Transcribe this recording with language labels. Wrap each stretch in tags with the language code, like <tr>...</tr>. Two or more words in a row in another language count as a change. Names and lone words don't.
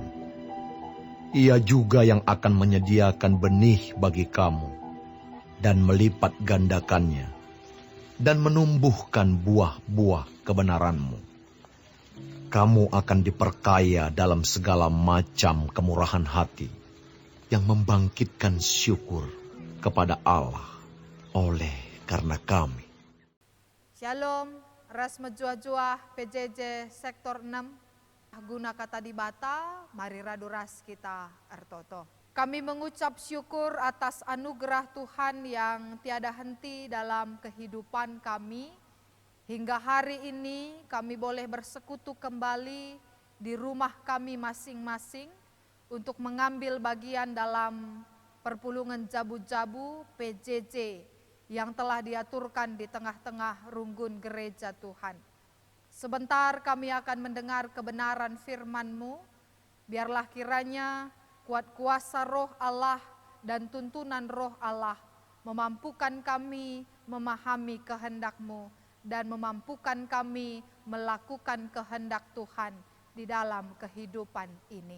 <id>Ia juga yang akan menyediakan benih bagi kamu dan melipat gandakannya dan menumbuhkan buah-buah kebenaranmu. Kamu akan diperkaya dalam segala macam kemurahan hati yang membangkitkan syukur kepada Allah oleh karena kami.</id> <btx>Shalom, ras menjuah-juah PJJ sektor 6. Guna kata di bata, mari radu ras kita ertoto.</btx> <id>Kami mengucap syukur atas anugerah Tuhan yang tiada henti dalam kehidupan kami. Hingga hari ini kami boleh bersekutu kembali di rumah kami masing-masing untuk mengambil bagian dalam perpulungan jabu-jabu PJJ yang telah diaturkan di tengah-tengah runggun gereja Tuhan. Sebentar kami akan mendengar kebenaran firman-Mu. Biarlah kiranya kuat kuasa roh Allah dan tuntunan roh Allah memampukan kami memahami kehendak-Mu dan memampukan kami melakukan kehendak Tuhan di dalam kehidupan ini.</id>